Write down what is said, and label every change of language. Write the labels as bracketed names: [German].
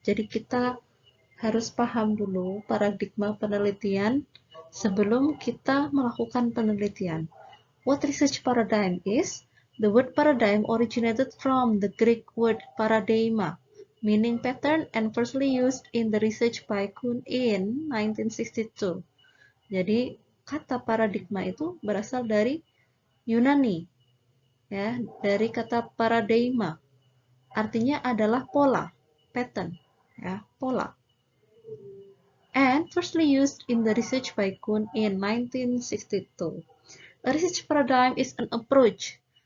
[Indonesian] Jadi kita harus paham dulu paradigma penelitian sebelum kita melakukan penelitian. [English] What research paradigm is? The word paradigm originated from the Greek word paradigma, meaning pattern, and firstly used in the research by Kuhn in 1962. [Indonesian] Jadi kata paradigma itu berasal dari Yunani, ya, dari kata paradigma. Artinya adalah pola, pattern, ya, pola. [English] And firstly used in the research by Kuhn in 1962. A research paradigm is an approach.